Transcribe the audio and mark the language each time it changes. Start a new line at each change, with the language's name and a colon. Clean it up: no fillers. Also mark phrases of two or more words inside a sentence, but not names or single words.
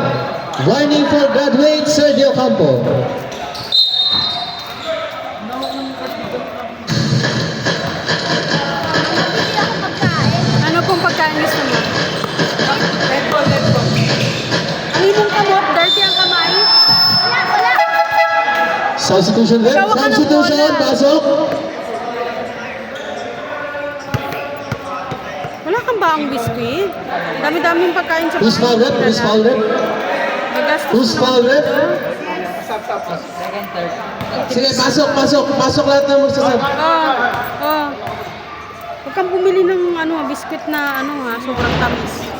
English: Warning for graduate Sergio Ocampo.
Filipino: Ano pong pagkain gusto mo?
English: Dead ball, dead ball.
Cebuano: Ang imong kamot,
Filipino: dirty ang kamay? Wala.
English: Substitution rep.
Filipino: Gawa ka ng
English: Substitution.
Filipino: bola. Pasok. Wala kang ba ang biscuit? Dami-daming pagkain sa
English: Who's foul rep? Who's foul rep?
Filipino: Magastos
English: Who's
Filipino: naman
English: foul rep?
Filipino: dito.
English: Second, third.
Filipino: Sige, pasok, pasok. Pasok lahat ng magsasab. Oh. Huwag kang bumili ng biscuit na sobrang tamis.